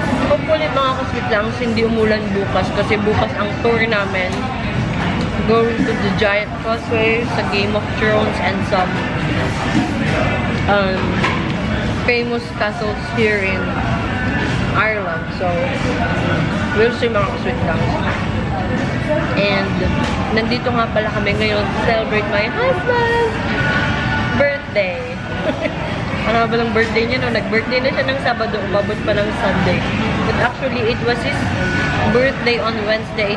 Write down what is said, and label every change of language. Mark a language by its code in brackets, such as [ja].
[tl] Hopefully mga ka-sweet lungs, hindi umulan bukas kasi bukas ang tour namin. [en] Going to the Giant Causeway, sa Game of Thrones, and some famous castles here in Ireland. So, we'll see [tl] mga ka-sweet lungs. [en] And, [tl] nandito nga pala kami ngayon [en] to celebrate my husband's birthday. [tl] Ano ba lang birthday niya? No? Nag-birthday na siya ng Sabado, umabot pa ng Sunday. [en] But actually, it was his birthday on Wednesday.